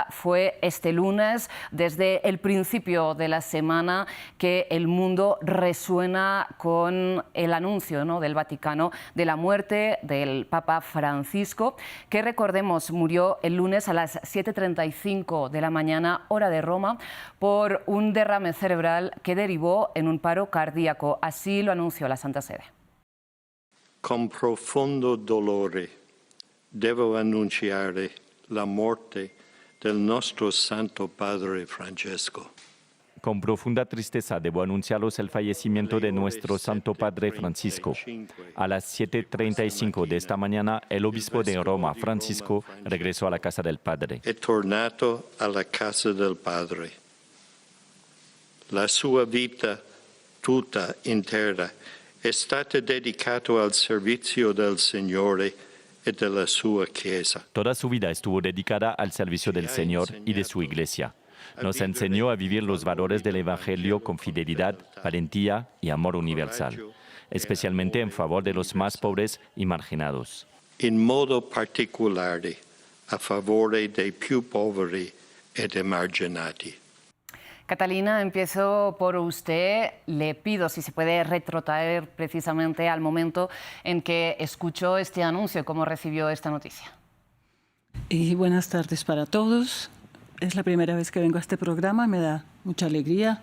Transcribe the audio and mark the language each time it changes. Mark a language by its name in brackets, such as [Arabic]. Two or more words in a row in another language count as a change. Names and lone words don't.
[Spanish] fue este lunes, desde el principio de la semana, que el mundo resuena con el anuncio, ¿no?, del Vaticano de la muerte del Papa Francisco, que recordemos murió el lunes a las 7:35 de la mañana, hora de Roma, por un derrame cerebral que derivó en un paro cardíaco. Así lo anunció la Santa Sede. [Italian] Con profondo dolore devo annunciare la morte del nostro Santo Padre Francesco. [Spanish] Con profunda tristeza debo anunciaros el fallecimiento de nuestro Santo Padre Francisco. A las 7:35 de esta mañana, el obispo de Roma, Francisco, regresó a la casa del Padre. [Italian] È tornato alla casa del Padre. La sua vita tutta intera è stata dedicata al servizio del Signore e della sua Chiesa. [Spanish] Toda su vida estuvo dedicada al servicio del Señor y de su Iglesia. Nos enseñó a vivir los valores del Evangelio con fidelidad, valentía y amor universal, especialmente en favor de los más pobres y marginados. [Italian] In modo particolare a favore dei più poveri ed emarginati. [Spanish] Catalina, empiezo por usted. Le pido si se puede retrotraer precisamente al momento en que escuchó este anuncio, cómo recibió esta noticia. Y buenas tardes para todos. Es la primera vez que vengo a este programa, me da mucha alegría.